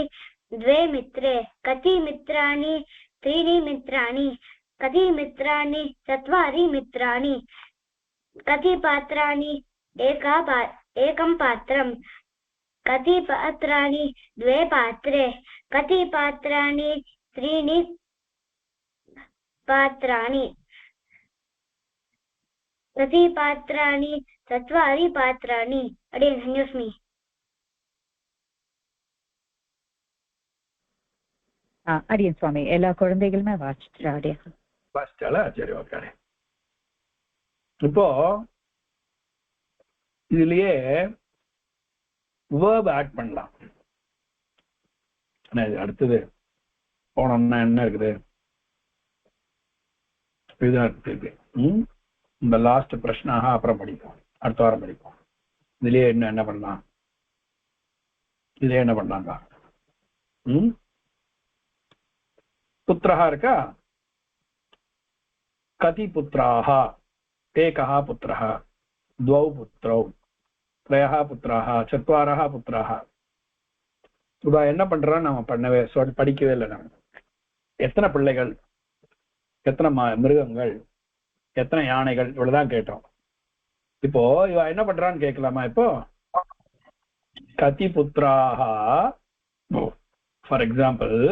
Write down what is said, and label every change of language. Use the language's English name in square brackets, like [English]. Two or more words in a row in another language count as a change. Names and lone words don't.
[Sanskrit] द्वे मित्रे कति मित्राणि त्रीणि मित्राणि कति मित्राणि चत्वारि मित्राणि कति पात्राणि एकं पात्रं कति पात्राणि द्वे पात्रे कति पात्राणि त्रीणि पात्राणि कति पात्राणि चत्वारि पात्राणि धन्योऽस्मि [Tamil] அடியன் சுவாமி எல்லா குழந்தைகளுமே வாசிச்சாடியா வாசிச்சாலா சரி ஓகே இப்போ இதுலயே verb ஆட் பண்ணலாம் அடுத்தது போனோம்னா என்ன இருக்குது இந்த லாஸ்ட் பிரச்சனாக அப்புறம் படிப்போம் அடுத்த வாரம் படிப்போம் இதுலயே என்ன பண்ணலாம் இதுலயே என்ன பண்ணலாங்க [Sanskrit] पुत्रः இருக்கா कति पुत्राः एकः पुत्रः द्वौ पुत्रौ त्रयः पुत्राः चत्वारः पुत्राः [Tamil] சுதா என்ன பண்றோம் நம்ம பண்ணவே படிக்கவே இல்லை நம்ம எத்தனை பிள்ளைகள் எத்தனை மிருகங்கள் எத்தனை யானைகள் இவ்வளவுதான் கேட்டோம் இப்போ இவ என்ன பண்றான்னு கேட்கலாமா இப்போ [Sanskrit] कति पुत्राः [English] for example